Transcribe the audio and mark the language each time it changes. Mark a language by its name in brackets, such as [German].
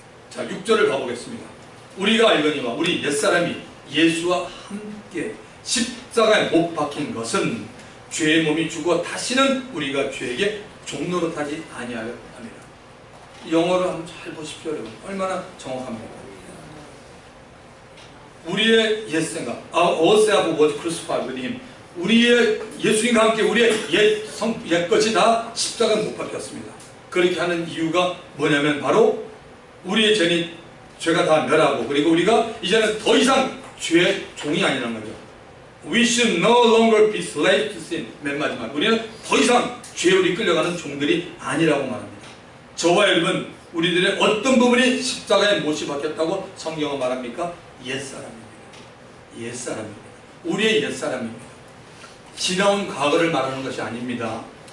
[Korean] 자, 6절을 가보겠습니다. 우리가 알거니와 우리 옛사람이 예수와 함께 십자가에 못 박힌 것은 죄의 몸이 죽어 다시는 우리가 죄에게 종노릇하지 아니하려 합니다. 영어를 한번 잘 보십시오, 여러분. 얼마나 정확합니까? 우리의 옛생각, [English] Our self was crucified with him. [Korean] 우리의 예수님과 함께 우리의 옛것이 다 십자가에 못 박혔습니다. 그렇게 하는 이유가 뭐냐면 바로 우리의 죄가 다 멸하고 그리고 우리가 이제는 더 이상 죄의 종이 아니라는 거죠. [English] We should no longer be slave to sin. [Korean] 맨 마지막 우리는 더 이상 죄로 이끌려가는 종들이 아니라고 말합니다. 저와 여러분 우리들의 어떤 부분이 십자가에 못이 박혔다고 성경은 말합니까? 옛사람입니다. 옛사람입니다. 우리의 옛사람입니다. 지나온 과거를 말하는 것이 아닙니다.